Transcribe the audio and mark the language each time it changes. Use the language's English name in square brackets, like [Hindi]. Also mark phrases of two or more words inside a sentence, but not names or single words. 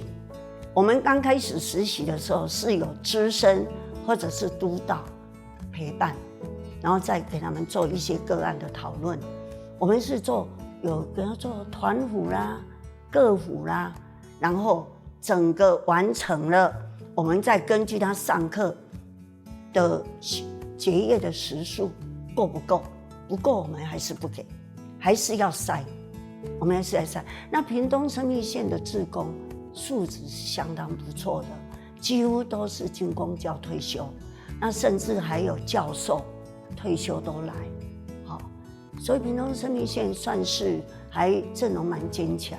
[Chinese] 我們剛開始實習的時候是有資深或者是督導陪伴，然後再給他們做一些個案的討論。我們是給他做團輔啦、個輔啦，然後整個完成了，我們再根據他上課的結業的時數夠不夠，不夠我們還是不給，還是要篩。我们是在晒。那屏东生命线的志工素质是相当不错的，几乎都是军公教退休，那甚至还有教授退休都来，好，所以屏东生命线算是还阵容蛮坚强。